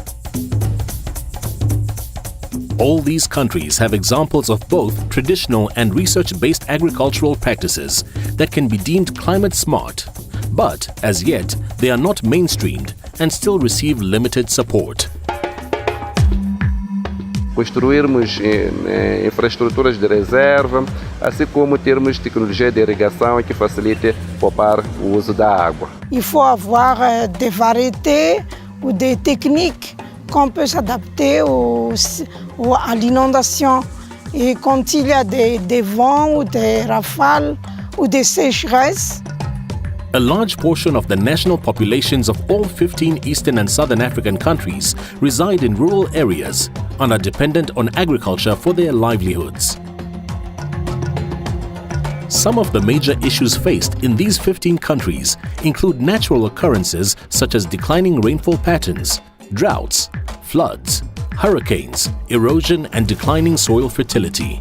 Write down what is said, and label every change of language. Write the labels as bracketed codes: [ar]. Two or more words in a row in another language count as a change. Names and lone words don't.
[en] All these countries have examples of both traditional and research-based agricultural practices that can be deemed climate-smart, but as yet they are not mainstreamed and still receive limited support. [pt] Construirmos infraestruturas de reserva, assim como termos tecnologia de irrigação que facilite poupar o uso da água. [fr] Il faut avoir des variétés ou des techniques qu'on peut s'adapter à l'inondation. Et quand il y a des vents ou des rafales ou des sécheresses, [en] a large portion of the national populations of all 15 Eastern and Southern African countries reside in rural areas and are dependent on agriculture for their livelihoods. Some of the major issues faced in these 15 countries include natural occurrences such as declining rainfall patterns, droughts, floods, hurricanes, erosion, and declining soil fertility.